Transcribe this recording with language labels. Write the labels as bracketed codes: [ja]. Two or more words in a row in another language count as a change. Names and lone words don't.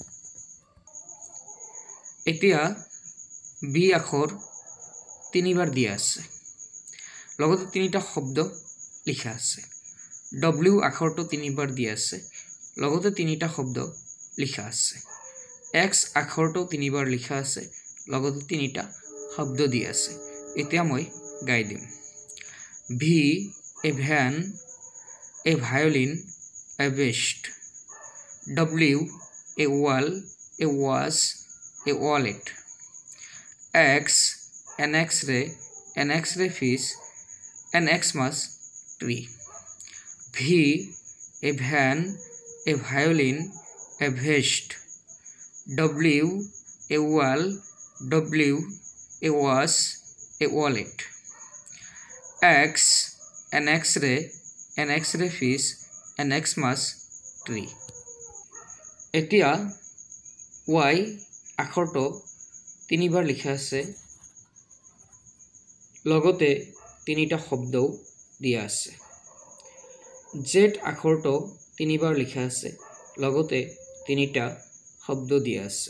[as] এতিয়া বি আখৰ তিনিবাৰ দিয়া আছে, লগতে তিনিটা শব্দ লিখা আছে। ডব্লিউ আখৰটো তিনিবাৰ দিয়া আছে, লগতে তিনিটা শব্দ লিখা আছে। এক্স আখৰটো তিনিবাৰ লিখা আছে, লগতে তিনিটা শব্দ দি আছে। এতিয়া মই গাই দিম। [en] V, a van, a violin, a vest. W, a wall, a watch, a wallet. এক্স, an X-ray fish, an Xmas tree. V, a van, a violin, a vest. W, a wall, W, a watch, a wallet. X, an X-ray fish, an Xmas tree. [as] এতিয়া Y আখৰটো তিনিবাৰ লিখা আছে, লগতে তিনিটা শব্দও দিয়া আছে। জেড আখৰটো তিনিবাৰ লিখা আছে, লগতে তিনিটা শব্দ দিয়া আছে।